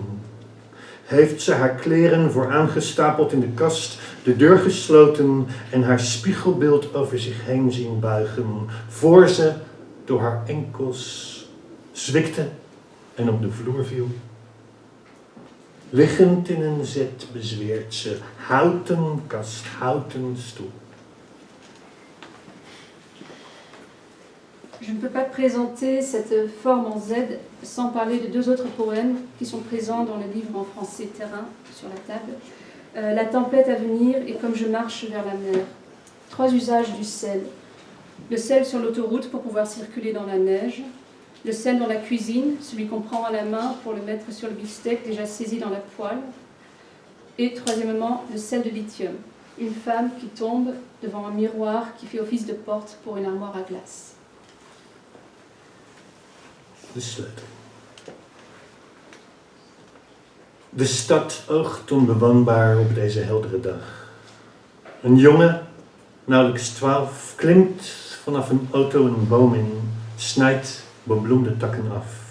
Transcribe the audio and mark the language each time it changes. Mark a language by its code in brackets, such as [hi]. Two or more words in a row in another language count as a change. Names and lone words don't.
[nl] Heeft ze haar kleren vooraangestapeld in de kast, de deur gesloten en haar spiegelbeeld over zich heen zien buigen, voor ze door haar enkels zwikte en op de vloer viel. Liggend in een zet bezweert ze, houten kast, houten stoel. [fr] Je ne peux pas présenter cette forme en Z sans parler de deux autres poèmes qui sont présents dans le livre en français Terrain sur la table. La tempête à venir et Comme je marche vers la mer. Trois usages du sel. Le sel sur l'autoroute pour pouvoir circuler dans la neige. Le sel dans la cuisine, celui qu'on prend à la main pour le mettre sur le beefsteak déjà saisi dans la poêle. Et troisièmement, le sel de lithium. Une femme qui tombe devant un miroir qui fait office de porte pour une armoire à glace. [nl] De sleutel. De stad oogt onbewoonbaar op deze heldere dag. Een jongen, nauwelijks 12, klimt vanaf een auto een boom in, snijdt bebloemde takken af.